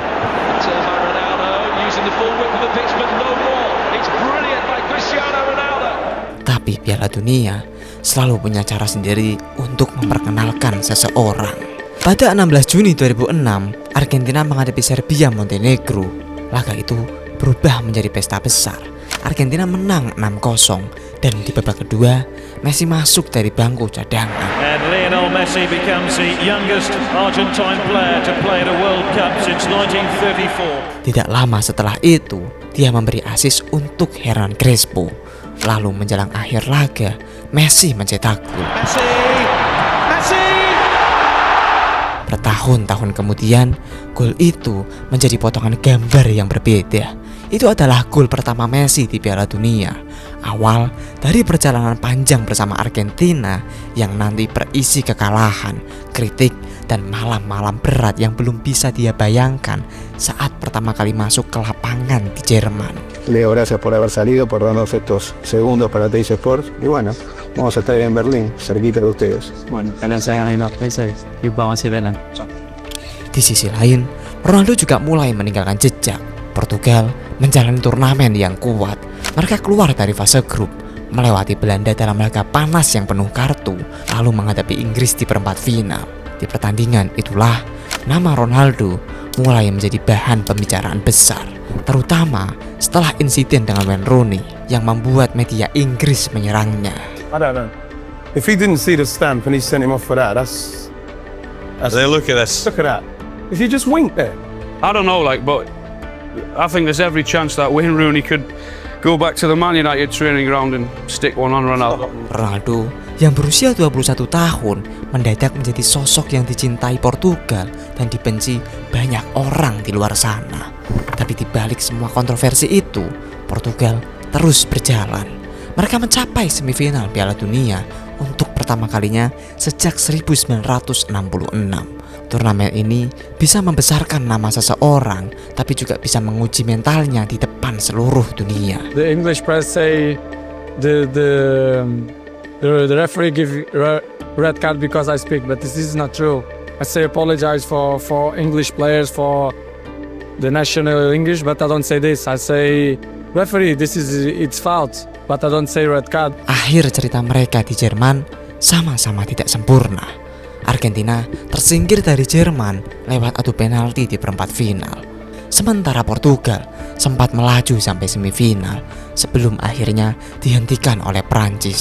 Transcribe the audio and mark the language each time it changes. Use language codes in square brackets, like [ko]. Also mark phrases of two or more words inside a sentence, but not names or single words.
[id] Tapi Piala Dunia selalu punya cara sendiri untuk memperkenalkan seseorang. Pada 16 Juni 2006, Argentina menghadapi Serbia Montenegro. Laga itu berubah menjadi pesta besar. Argentina menang 6-0 dan di babak kedua Messi masuk dari bangku cadangan. [en] And Lionel Messi becomes the youngest Argentine player to play at a World Cup since 1934. [id] Tidak lama setelah itu, dia memberi assist untuk Hernan Crespo. Lalu menjelang akhir laga, Messi mencetak gol. Messi! Bertahun-tahun kemudian, gol itu menjadi potongan gambar yang berbeda. Itu adalah gol pertama Messi di Piala Dunia. Awal dari perjalanan panjang bersama Argentina yang nanti berisi kekalahan, kritik, dan malam-malam berat yang belum bisa dia bayangkan saat pertama kali masuk ke lapangan di Jerman. [es] Leo, gracias por haber salido, por darnos estos segundos para Teis Sports. Y bueno, vamos a estar en Berlín, cerquita de ustedes. Bueno, [id] kalian sayang [es] y vamos a ver. [id] Di sisi lain, Ronaldo juga mulai meninggalkan jejak. Portugal menjalani turnamen yang kuat. Mereka keluar dari fase grup, melewati Belanda dalam laga panas yang penuh kartu, lalu menghadapi Inggris di perempat final. Di pertandingan itulah nama Ronaldo mulai menjadi bahan pembicaraan besar, terutama setelah insiden dengan Wayne Rooney yang membuat media Inggris menyerangnya. [en] I don't know. If he didn't see the stamp and he sent him off for that, that's look at this. Look at that. If you just winked there. I don't know, but I think there's every chance that Wayne Rooney could go back to the Man United training ground and stick one on Ronaldo. [id] Ronaldo yang berusia 21 tahun mendadak menjadi sosok yang dicintai Portugal dan dibenci banyak orang di luar sana. Tapi di balik semua kontroversi itu, Portugal terus berjalan. Mereka mencapai semifinal Piala Dunia untuk pertama kalinya sejak 1966. Turnamen ini bisa membesarkan nama seseorang, tapi juga bisa menguji mentalnya di depan seluruh dunia. [en] The English press say the referee give red card because I speak, but this is not true. I say apologize for English players, for the national English, but I don't say this. I say referee, it's foul, but I don't say red card. [id] Akhir cerita mereka di Jerman sama-sama tidak sempurna. Argentina tersingkir dari Jerman lewat adu penalti di perempat final. Sementara Portugal sempat melaju sampai semifinal sebelum akhirnya dihentikan oleh Prancis.